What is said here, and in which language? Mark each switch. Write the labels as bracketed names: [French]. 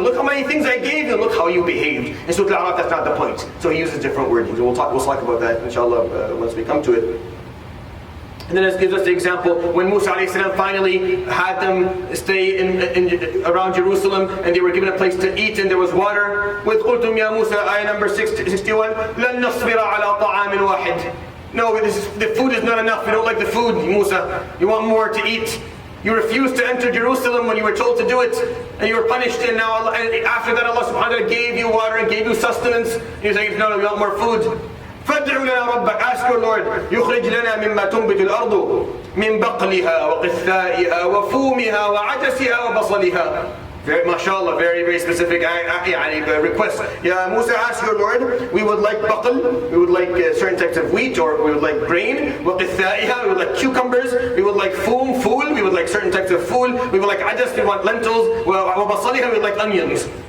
[English] Look how many things I gave you, look how you behaved. And so that's not the point. So He uses different wordings. We'll talk about that inshallah once we come to it. And then it gives us the example when Musa a.s. finally had them stay around Jerusalem, and they were given a place to eat, and there was water. [Arabic] With قُلْتُمْ يَا Musa, [English] ayah number 61, [Arabic] لَن نَصْبِرَ عَلَى طَعَامٍ وَاحِدٍ. [English] No, the food is not enough. You don't like the food, Musa. You want more to eat. You refused to enter Jerusalem when you were told to do it, and you were punished. And now, after that, Allah subhanahu wa ta'ala gave you water and gave you sustenance. And you're saying, no, we want more food. [Arabic] فادع لنا ربك, [English] ask your Lord, [Arabic] يخرج لنا مما تنبت الأرض من بقلها وقثائها وفومها وعدسها وبصلها. [English] Very, mashallah, very, very specific request. Yeah, Musa, ask your Lord, we would like baql, we would like certain types of wheat, or we would like grain, وقثائها, we would like cucumbers, we would like fool, we would like certain types of fool, we would like adas, we want lentils, وبصلها, we would like onions.